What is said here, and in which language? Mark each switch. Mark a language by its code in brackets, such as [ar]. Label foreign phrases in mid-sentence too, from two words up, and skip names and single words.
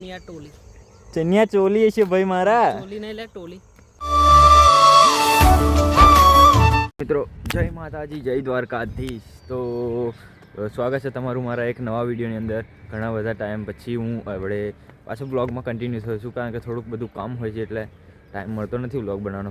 [hi] टोली चनिया चोली है भाई मारा टोली नहीं ले टोली। [gu] મિત્રો જય માતાજી જય દ્વારકાધીશ. તો સ્વાગત છે તમારું મારા એક નવા વિડીયોની અંદર. ઘણા બધા ટાઈમ પછી હું આપણે પાછું બ્લોગમાં કન્ટિન્યુ થયો છું, કારણ કે થોડુંક બધું કામ હોય છે એટલે ટાઈમ મળતો નથી બ્લોગ બનાવવાનો.